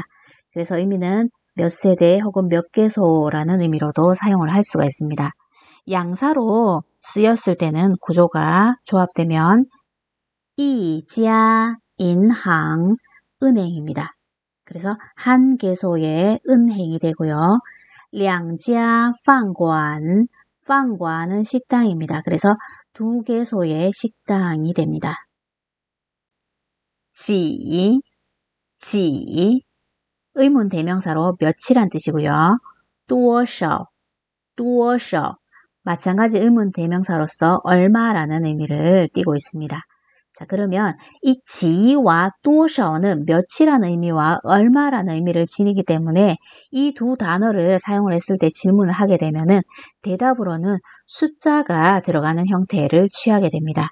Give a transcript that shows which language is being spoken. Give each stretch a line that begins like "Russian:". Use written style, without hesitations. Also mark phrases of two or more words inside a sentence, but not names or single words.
Korean: 그래서 의미는 몇 세대 혹은 몇 개소라는 의미로도 사용을 할 수가 있습니다. 양사로 쓰였을 때는 구조가 조합되면 이자, 인항, 은행입니다. 그래서 한 개소의 은행이 되고요.
Chinese: 两家 饭馆,
Korean: 饭馆은 식당입니다. 그래서 두 개소의 식당이 됩니다.
Chinese: 几, 几
Korean: 의문 대명사로 몇이란 뜻이고요.
Chinese: 多少, 多少
Korean: 마찬가지 의문 대명사로서 얼마라는 의미를 띠고 있습니다. 자, 그러면 이 지와 多少 는 몇이라는 의미와 얼마라는 의미를 지니기 때문에 이 두 단어를 사용을 했을 때 질문을 하게 되면은 대답으로는 숫자가 들어가는 형태를 취하게 됩니다.